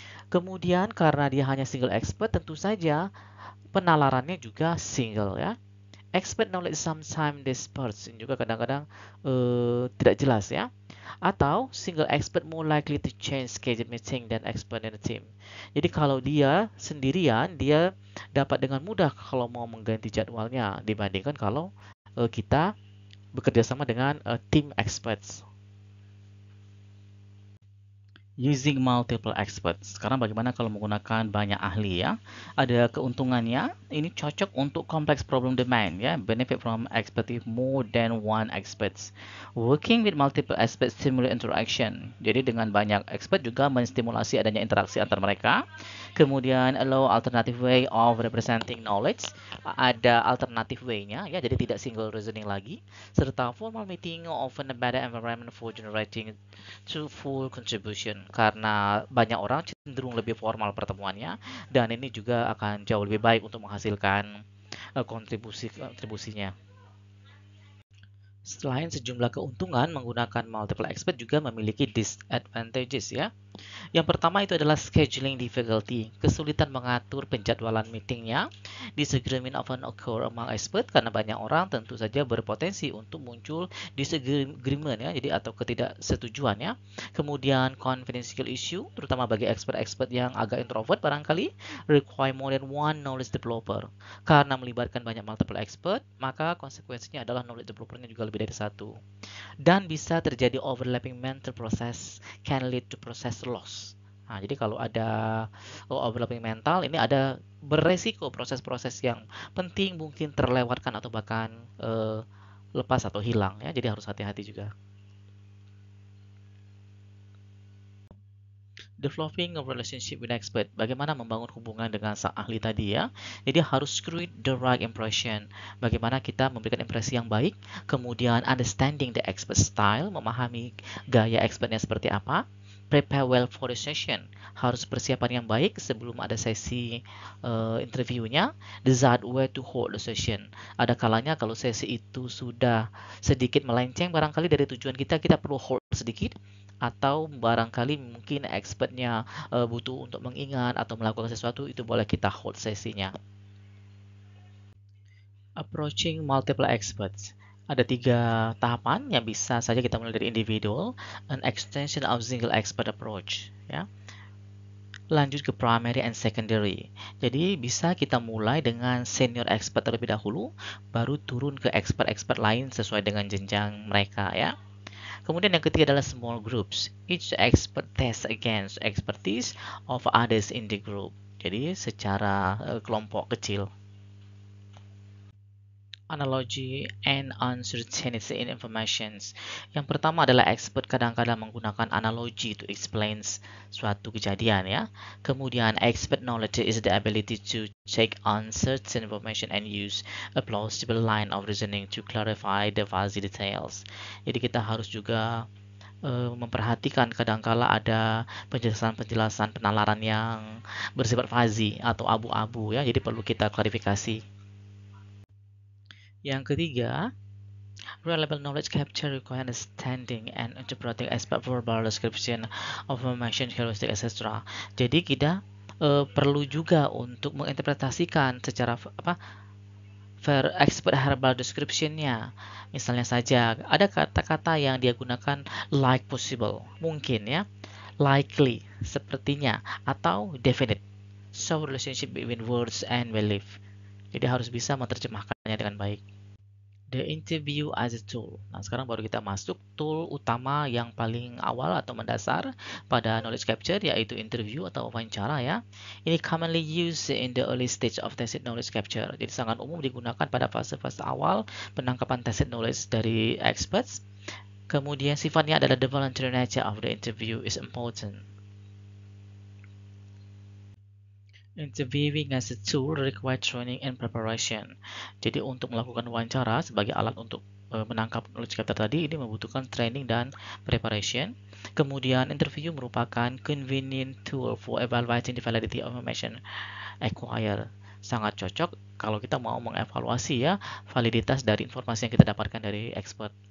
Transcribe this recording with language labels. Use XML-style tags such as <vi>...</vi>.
<id>Kemudian karena dia hanya single expert, tentu saja penalarannya juga single ya.</id> <en>Expert knowledge sometimes dispersed,</en> <id>juga kadang-kadang tidak jelas ya. Atau</id> <en>single expert more likely to change schedule meeting than expert in the team.</en> <id>Jadi kalau dia sendirian, dia dapat dengan mudah kalau mau mengganti jadwalnya dibandingkan kalau kita bekerja sama dengan tim experts.</id> <en>Using multiple experts.</en> <id>Sekarang bagaimana kalau menggunakan banyak ahli ya? Ada keuntungannya. Ini cocok untuk complex problem domain ya.</id> <en>Benefit from expertise more than one experts. Working with multiple experts stimulate interaction.</en> <id>Jadi dengan banyak expert juga menstimulasi adanya interaksi antar mereka. Kemudian</id> <en>allow alternative way of representing knowledge.</en> <id>Ada alternative way-nya ya. Jadi tidak single reasoning lagi. Serta</id> <en>formal meeting often a better environment for generating to full contribution.</en> <id>Karena banyak orang cenderung lebih formal pertemuannya dan ini juga akan jauh lebih baik untuk menghasilkan kontribusinya. Selain sejumlah keuntungan, menggunakan multiple expert juga memiliki disadvantages ya. Yang pertama itu adalah scheduling difficulty, kesulitan mengatur penjadwalan meetingnya.</id> <en>Disagreement often occur among expert</en> <id>karena banyak orang tentu saja berpotensi untuk muncul disagreement ya, jadi atau ketidaksetujuan ya. Kemudian</id> <en>confidential issue,</en> <id>terutama bagi expert-expert yang agak introvert barangkali,</id> <en>require more than one knowledge developer.</en> <id>Karena melibatkan banyak multiple expert, maka konsekuensinya adalah knowledge developernya juga lebih dari satu. Dan bisa terjadi</id> <en>overlapping mental process can lead to process loss.</en> <id>Nah, jadi kalau ada overlapping mental, ini ada beresiko proses-proses yang penting mungkin terlewatkan atau bahkan lepas atau hilang ya. Jadi harus hati-hati juga.</id> <en>Developing a relationship with expert.</en> <id>Bagaimana membangun hubungan dengan sang ahli tadi ya. Jadi harus</id> <en>create the right impression.</en> <id>Bagaimana kita memberikan impresi yang baik. Kemudian</id> <en>understanding the expert style.</en> <id>Memahami gaya expertnya seperti apa.</id> <en>Prepare well for the session.</en> <id>Harus persiapan yang baik sebelum ada sesi interviewnya.</id> <en>Decide where to hold the session.</en> <id>Ada kalanya kalau sesi itu sudah sedikit melenceng barangkali dari tujuan kita, kita perlu hold sedikit atau barangkali mungkin expertnya butuh untuk mengingat atau melakukan sesuatu, itu boleh kita hold sesinya.</id> <en>Approaching multiple experts.</en> <id>Ada 3 tahapan yang bisa saja kita mulai dari individual,</id> <en>an extension of single expert approach.</en> <id>Ya. Lanjut ke</id> <en>primary and secondary.</en> <id>Jadi bisa kita mulai dengan senior expert terlebih dahulu, baru turun ke expert-expert lain sesuai dengan jenjang mereka ya. Kemudian yang ketiga adalah small groups.</id> <en>Each expert tests against expertise of others in the group.</en> <id>Jadi secara kelompok kecil.</id> <en>Analogy and uncertainty in informations.</en> <id>Yang pertama adalah expert kadang-kadang menggunakan analogi</id> <en>to explain</en> <id>suatu kejadian ya.</id> <en>Kemudian expert knowledge is the ability to take uncertain information and use a plausible line of reasoning to clarify the fuzzy details.</en> <id>Jadi kita harus juga memperhatikan kadangkala ada penjelasan-penjelasan penalaran yang bersifat fuzzy atau abu-abu ya, jadi perlu kita klarifikasi. Yang ketiga,</id> <en>relevant knowledge capture require understanding and interpreting expert verbal description of information, heuristic, etc.</en> <id>Jadi kita perlu juga untuk menginterpretasikan secara expert verbal description-nya. Misalnya saja, ada kata-kata yang dia gunakan like possible, mungkin ya, likely, sepertinya, atau definite,</id> <en>show relationship between words and belief.</en> <id>Jadi harus bisa menerjemahkannya dengan baik.</id> <en>The interview as a tool.</en> <id>Nah, sekarang baru kita masuk tool utama yang paling awal atau mendasar pada knowledge capture, yaitu interview atau wawancara ya. Ini</id> <en>commonly used in the early stage of tacit knowledge capture.</en> <id>Jadi sangat umum digunakan pada fase-fase awal penangkapan tacit knowledge dari experts. Kemudian sifatnya adalah</id> <en>the voluntary nature of the interview is important. Interviewing as a tool require training and preparation.</en> <id>Jadi untuk melakukan wawancara sebagai alat untuk menangkap knowledge capture tadi, ini membutuhkan training dan preparation. Kemudian</id> <en>interview</en> <id>merupakan</id> <en>convenient tool for evaluating the validity of information acquired.</en> <id>Sangat cocok kalau kita mau mengevaluasi ya validitas dari informasi yang kita dapatkan dari expert.</id>